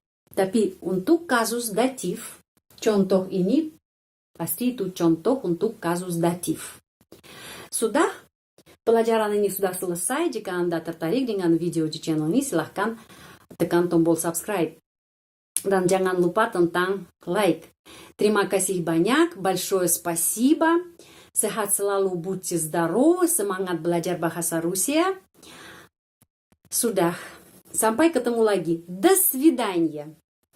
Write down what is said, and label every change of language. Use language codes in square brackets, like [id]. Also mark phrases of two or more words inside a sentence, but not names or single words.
[id] Tapi untuk kasus datif, contoh ini pasti itu contoh untuk kasus datif. Sudah? Pelajaran ini sudah selesai. Jika Anda tertarik dengan video di channel ini, silahkan tekan tombol subscribe. Dan jangan lupa tentang like. Terima kasih banyak. [ru] Большое спасибо. [id] Sehat selalu, [ru] будьте здоровы. [id] Semangat belajar bahasa Rusia. Sudah. Sampai ketemu lagi. [ru] До свидания.